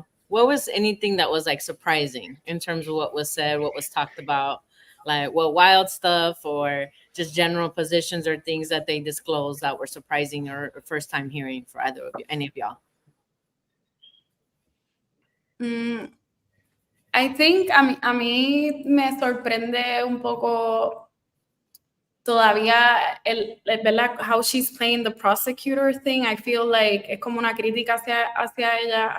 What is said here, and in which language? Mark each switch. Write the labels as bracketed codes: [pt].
[en] what was anything that was like surprising in terms of what was said, what was talked about, like what wild stuff or just general positions or things that they disclosed that were surprising or first time hearing for either of you, any of y'all? I think [es] a mí me sorprende un poco todavía ¿verdad? [en] How she's playing the prosecutor thing. I feel like [es] es como una crítica hacia ella.